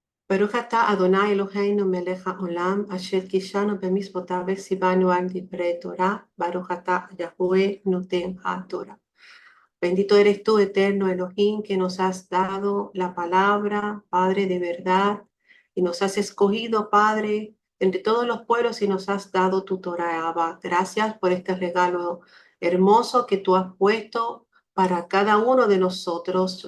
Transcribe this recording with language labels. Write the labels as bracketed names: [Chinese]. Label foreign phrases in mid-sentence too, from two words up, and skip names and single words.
[Hebrew] ברוך אתה אדוני אלוהינו מלך העולם, אשר קדשנו במצוותיו וציוונו על דברי תורה, ברוך אתה יהוה נותן התורה. [Spanish] Bendito eres tú, eterno Elohim, que nos has dado la palabra, Padre de verdad, y nos has escogido, Padre, entre todos los pueblos y nos has dado tu Torah, Abba. Gracias por este regalo hermoso que tú has puesto para cada uno de nosotros.